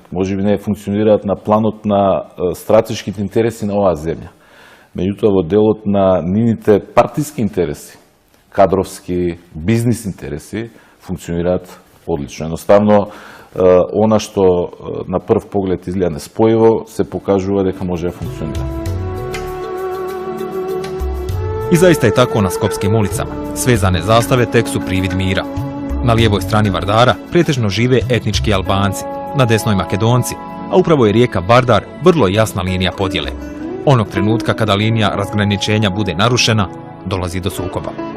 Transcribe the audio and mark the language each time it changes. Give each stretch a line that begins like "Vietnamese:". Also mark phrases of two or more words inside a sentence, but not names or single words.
Macedonian: Може би не функционираат на планот на стратешките интереси на оваа земја. Меѓутоа во делот на нивните партиски интереси, кадровски, бизнис интереси, функционираат одлично. Едноставно, она што на прв поглед изгледа неспојиво, се покажува дека може да функционира.
Croatian: I zaista je tako na skopskim ulicama. Svezane zastave tek su privid mira. Na lijevoj strani Vardara pretežno žive etnički Albanci, na desnoj Makedonci, a upravo je rijeka Vardar vrlo jasna linija podjele. Onog trenutka kada linija razgraničenja bude narušena, dolazi do sukoba.